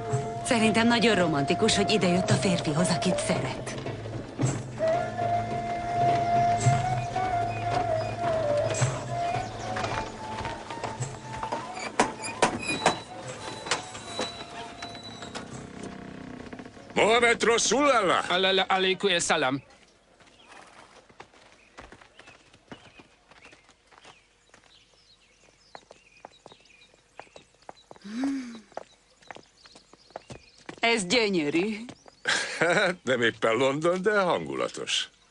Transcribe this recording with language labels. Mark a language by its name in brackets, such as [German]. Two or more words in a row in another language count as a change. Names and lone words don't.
[Hungarian] Szerintem nagyon romantikus, hogy idejött a férfihoz, akit szeret. [Arabic] محمد رسول الله! عليكم السلام. [Hungarian] Ez gyönyörű. Hát nem éppen London, de hangulatos.